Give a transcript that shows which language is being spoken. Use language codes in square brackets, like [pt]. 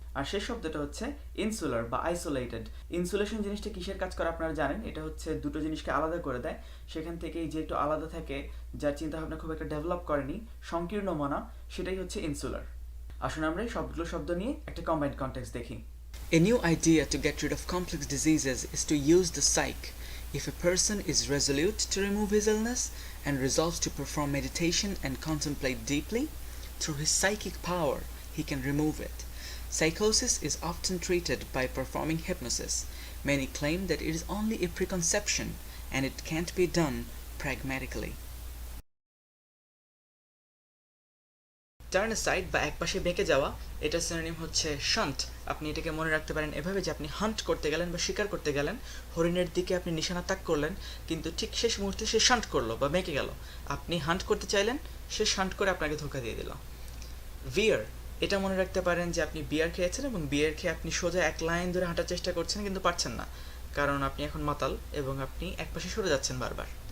[bn] আর শেষ শব্দটা হচ্ছে ইনসুলার বা আইসোলেটেড। ইনসুলেশন জিনিসটা কিসের কাজ করে আপনারা জানেন, এটা হচ্ছে দুটো জিনিসকে আলাদা করে দেয়। সেখান থেকেই যে একটু আলাদা থাকে, যার চিন্তাভাবনা খুব একটা ডেভেলপ করেনি, সংকীর্ণ মনা, সেটাই হচ্ছে ইনসুলার। আসুন আমরা এই সবগুলো শব্দ নিয়ে একটা কম্বাইন্ড কনটেক্সট দেখি। [en] A new idea to get rid of complex diseases is to use the psyche. If a person is resolute to remove his illness and resolves to perform meditation and contemplate deeply, through his psychic power he can remove it. Psychosis is often treated by performing hypnosis. Many claim that it is only a preconception and it can't be done pragmatically. [bn] Turn side বা একপাশে বেঁকে যাওয়া, এটা synonym হচ্ছে shunt. আপনি এটাকে মনে রাখতে পারেন এভাবে যে আপনি হান্ট করতে গেলেন বা শিকার করতে গেলেন, হরিণের দিকে আপনি নিশানা তাক করলেন, কিন্তু ঠিক শেষ মুহূর্তে সে শান্ট করলো বা বেঁকে গেল। আপনি হান্ট করতে চাইলেন, সে শান্ট করে আপনাকে ধোকা দিয়ে দিল। ভিয়ার, এটা মনে রাখতে পারেন যে আপনি বিয়ার খেয়েছেন এবং বিয়ার খেয়ে আপনি সোজা এক লাইন ধরে হাঁটার চেষ্টা করছেন কিন্তু পারছেন না, কারণ আপনি এখন মাতাল এবং আপনি একপাশে সরে যাচ্ছেন বারবার।